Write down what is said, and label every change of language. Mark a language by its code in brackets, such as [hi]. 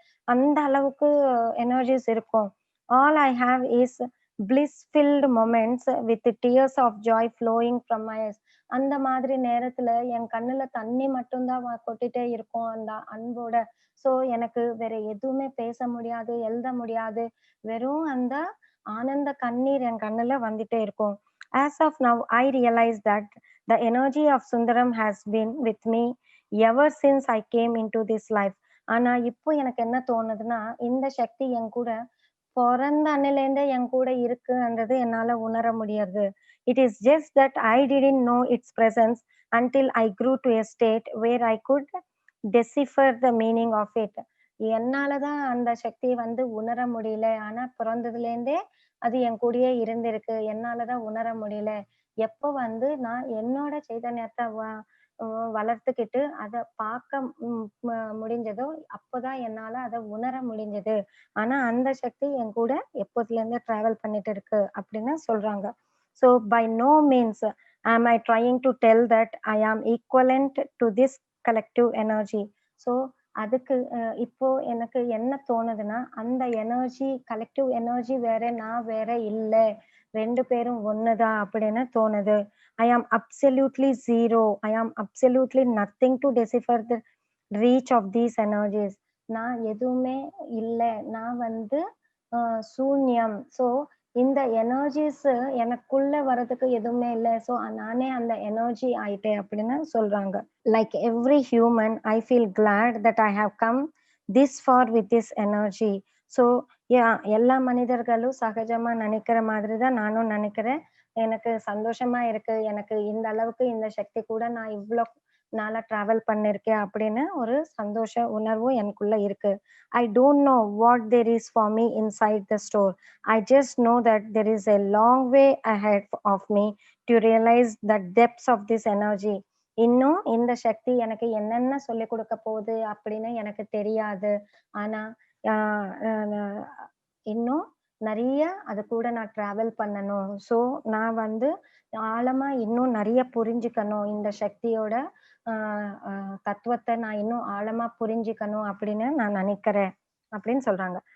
[ta] அந்த அளவுக்கு எனர்ஜிஸ் இருக்கும். [en] All I have is bliss filled moments with tears of joy flowing from my eyes. [ta] அந்த மாதிரி நேரத்துல என் கண்ணுல தண்ணி மட்டும் தான் கொட்டிட்டே இருக்கும் அந்த அன்போட. ஸோ எனக்கு வேற எதுவுமே பேச முடியாது, எழுத முடியாது. வெறும் அந்த ஆனந்த கண்ணீர் என் கண்ணுல வந்துட்டே இருக்கும். [en] As of now, I realize that the energy of Sundaram has been with me ever since I came into this life. [ta] ஆனா இப்போ எனக்கு என்ன தோணுதுன்னா, இந்த சக்தி என் கூட பொறந்த அன்னையிலேருந்தே என் கூட இருக்குன்றது என்னால உணர முடியாது. [en] It is just that I didn't know its presence until I grew to a state where I could decipher the meaning of it. [ta] என்னால தான் அந்த சக்திய வந்து உணர முடியல. ஆனா பொறந்ததுலேருந்தே அது என் கூடயே இருந்திருக்கு. என்னால தான் உணர முடியல. எப்போ வந்து நான் என்னோட சைதன்யத்த வளர்த்துக்கிட்டு அத பார்க்க ம் ம முடிஞ்சதோ, அப்பதான் என்னால அத உணர முடிஞ்சது. ஆனா அந்த சக்தி என் கூட எப்போதுலேருந்து டிராவல் பண்ணிட்டு இருக்கு அப்படின்னு சொல்றாங்க. [en] So by no means am I trying to tell that I am equivalent to this collective energy. [ta] So அதுக்கு இப்போ எனக்கு என்ன தோணுதுன்னா, அந்த எனர்ஜி கலெக்டிவ் எனர்ஜி வேற, நான் வேற இல்ல. 2 பேரும் ஒண்ணு தான் அப்படின்னு தோணுது. [en] I am absolutely zero. I am absolutely nothing to decipher the reach of these energies. [ta] நான் எதுவுமே இல்ல. நான் வந்து சூன்யம். ஸோ இந்த எனர்ஜிஸ் எனக்குள்ள வரதுக்கு எதுவுமே இல்ல. ஸோ நானே அந்த எனர்ஜி ஆயிட்டேன் அப்படின்னு சொல்றாங்க. [en] Like every human, I feel glad that I have come this far with this energy. [ta] So எல்லா மனிதர்களும் சகஜமா நினைக்கிற மாதிரி தான் நானும் நினைக்கிறேன். எனக்கு சந்தோஷமா இருக்கு. எனக்கு இந்த அளவுக்கு இந்த சக்தி கூட நான் இவ்ளோ நாளா டிராவல் பண்ணியிருக்கேன் அப்படின்னு ஒரு சந்தோஷ உணர்வும் எனக்குள்ள இருக்கு. [en] I don't know what there is for me inside the store. I just know that there is a long way ahead of me to realize the depths of this energy. [ta] இன்னும் இந்த சக்தி எனக்கு என்னென்ன சொல்லிக் கொடுக்க போகுது அப்படின்னு எனக்கு தெரியாது. ஆனா, ஆ அ ந இன்னும் நெறைய அது கூட நான் டிராவல் பண்ணணும். ஸோ, நான் வந்து ஆழமா இன்னும் நெறைய புரிஞ்சுக்கணும். இந்த சக்தியோட அ அ தத்துவத்த நான் இன்னும் ஆழமா புரிஞ்சுக்கணும் அப்படின்னு நான் நெனைக்கிறேன். அப்படின்னு சொல்றாங்க.